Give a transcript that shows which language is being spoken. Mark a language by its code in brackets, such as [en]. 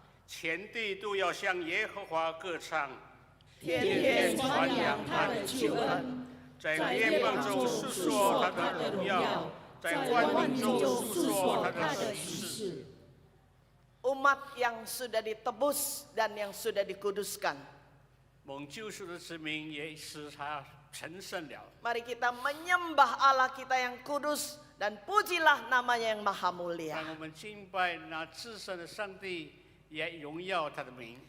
[zh] 全地都要向耶和华歌唱，天天传扬他的救恩，在列邦中述说他的荣耀。在万民中述说他的启示。 [id] Umat yang sudah ditebus dan yang sudah dikuduskan. [zh] 蒙救赎的子民也使他成圣了。 [id] Mari kita menyembah Allah kita yang kudus dan pujilah namanya yang maha mulia. [zh] 让我们敬拜那至圣的上帝，也荣耀他的名。